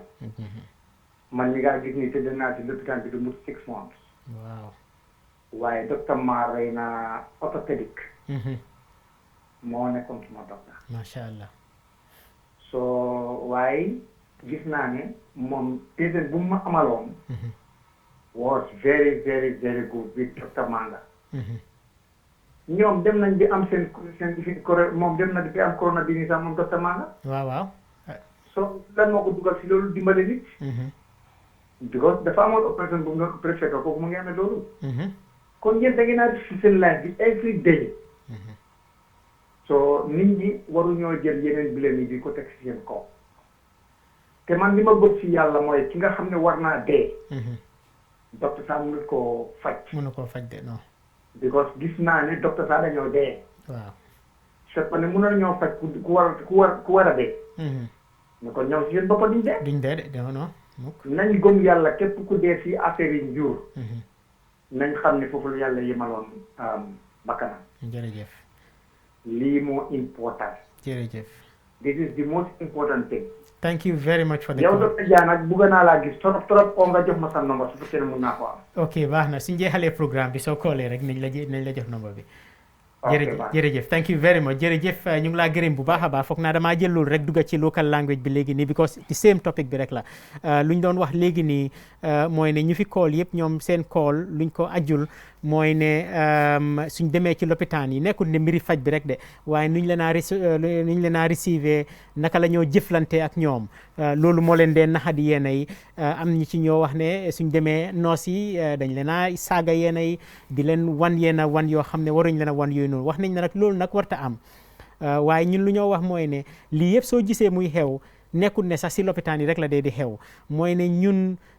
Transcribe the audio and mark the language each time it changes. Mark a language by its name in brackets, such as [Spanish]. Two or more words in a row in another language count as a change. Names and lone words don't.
[Wolof] Man mi nga gis ni tëdd naa ci lopitaan bi du mut 6 months. Waaw. waaye docteur Mar rey na orthopédique. moo nekkoon suma docteur. [Arabic] Macha allah. [Wolof] so waaye gis naa ne moom patient bu ma amaloon. [English] was very very very good with docteur Manga. [Wolof] ñoom dem nañ di am seen moom dem na di am corona bi nii sax moom docteur Manga. waaw. so lan moo ko dugal si loolu dimbale nit. because dafa amoon opération bu mu doon opéré fekk kooku mu ngi amee loolu. kon yéen da ngeen a si seen life bi [English] every day. [Wolof] so nit ñi waruñoo jël yeneen bileen yi di ko teg si seen kaw. te man li ma bëgg si yàlla mooy ki nga xam ne war naa dee. docteur Sarr mënul koo faj. mënu koo faj de non. because gis naa ne docteur Sarr dañoo dee. waaw. [French] c'est que [Wolof] ne mënul ñoo faj ku war a dee. ne kon ñoom si seen bopp duñ dee. duñ dee de non mukk. nañ gëm yàlla képp ku dee si affaire yi njur. nañ xam ne foofu la yàlla yemaloon bakkanam. jërëjëf. lii moo important. jërëjëf. [English] this is the most important thing. thank you very much for the [Wolof] yow [English] call. [Wolof] docteur Dia nag bëgg naa laa gis trop nga jox ma sa number su fekkee ne mun naa ko am. ok baax na suñ jeexalee programme bi soo koolee rek nañ la jox number bi. jërëjëf [English] thank you very much [Wolof] jërëjëf ñu ngi laa gërëm bu baax a baax foog naa damaa jël loolu rek dugga ci [English] local language [Wolof] bi léegi nii [English] because the same topic [Wolof] bi rek la lu ñu doon wax léegi nii mooy ne ñu fi call yëpp ñoom seen call luñ ko ajul mooy ne suñ demee ci lopitaan yi nekkul ne mbiri faj bi rek de waaye nuñ leen a receiver naka la ñoo jëflante ak ñoom loolu moo leen dee naxadi yeena yi am ñu ci ñoo wax ne suñ demee noos yi dañ leen a saaga yeena yi di leen wan yoo xam ne waruñ leen a wan yooyu noonu wax nañ ne nag loolu nag warta am waaye ñun lu ñoo wax mooy ne lii yëpp soo gisee muy xew nekkul ne sax si lopitaan yi rek la dee di xew mooy ne ñun